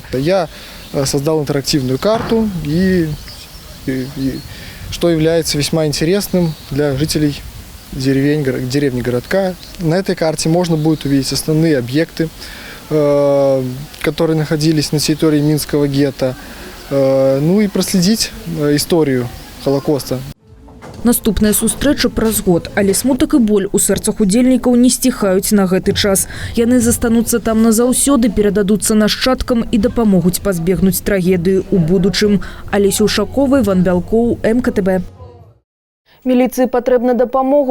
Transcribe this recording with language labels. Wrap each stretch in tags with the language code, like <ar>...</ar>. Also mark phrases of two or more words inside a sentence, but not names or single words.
<ru>Я создал интерактивную карту, и что является весьма интересным для жителей деревни городка. На этой карте можно будет увидеть основные объекты, которые находились на территории Минского гетто, ну и проследить историю Холокоста.</ru> <be>Наступная сустрэча праз год, але смутак і боль у сэрцах удзельнікаў не сціхаюць на гэты час. Яны застануцца там назаўсёды, перададуцца нашчадкам і дапамогуць пазбегнуць трагедыі ў будучым. Алеся Ушакова, Іван Бялкоў, МКТБ. Міліцыі патрэбна дапамога.</be>